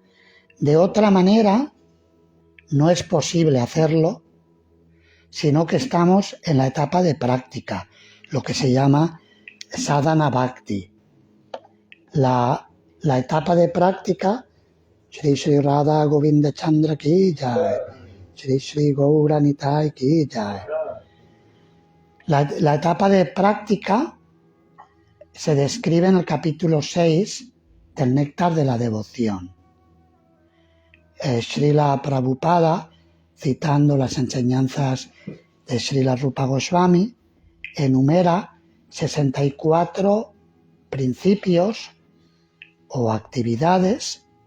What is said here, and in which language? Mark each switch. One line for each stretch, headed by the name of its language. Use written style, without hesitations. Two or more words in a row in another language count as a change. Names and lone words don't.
Spanish: De otra manera, no es posible hacerlo, sino que estamos en la etapa de práctica, lo que se llama sadhana bhakti. La etapa de práctica
Hindi: श्री श्री राधा गोविन्द चन्द्र की जय. श्री श्री गौर निताई की जय.
Spanish: La etapa de práctica se describe en el capítulo 6 del Néctar de la Devoción. Srila Prabhupada, citando las enseñanzas de Srila Rupa Goswami, enumera 64 principios o actividades